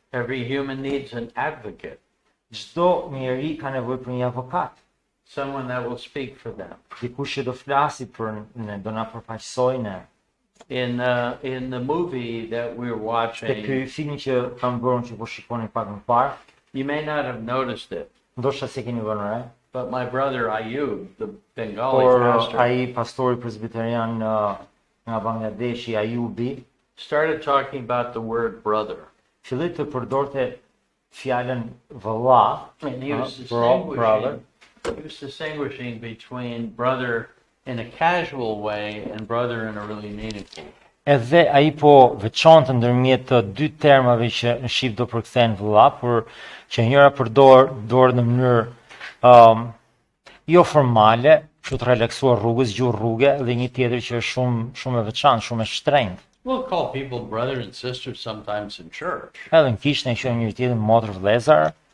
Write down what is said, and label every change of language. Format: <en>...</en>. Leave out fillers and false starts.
<en>Every human needs an advocate,</en> <sq>Çdo njeri ka nevojë për një avokat,</sq> <en>someone that will speak for them.</en> <sq>dikush që do flasi për ne, do na përfaqësojë ne.</sq> <en>In the movie that we're</en> <sq>Te</sq> <en>watching,</en> <sq>ky film që kam bërë që po shikoni pak më parë,</sq> <en>you may not have noticed it,</en> <sq>ndoshta se keni vënë re,</sq> <en>but my brother Ayub, the Bengali</en> <sq>por</sq> <en>pastor,</en> <sq>ai pastori presbiterian nga Bangladeshi, Ayubi,</sq> <en>started talking about the word brother.</en> <sq>filloi të përdorte fjalën vëlla,</sq> <en>And he was brother. distinguishing between brother in a casual way and brother in a really meaningful way.</en> <sq>Edhe ai po veçonte ndërmjet të dy termave që në shqip do përkthehen vëlla, por që njëra dorë në mënyrë jo formale, kështu të relaksuar rrugës, gjuhë rruge, dhe një tjetër që është shumë e veçantë, shumë e shtrenjtë.</sq> <en>We'll call people brother and sister sometimes in church,</en> <sq>Edhe në kishë ne quajmë njëri tjetrin motër vëllezër,</sq>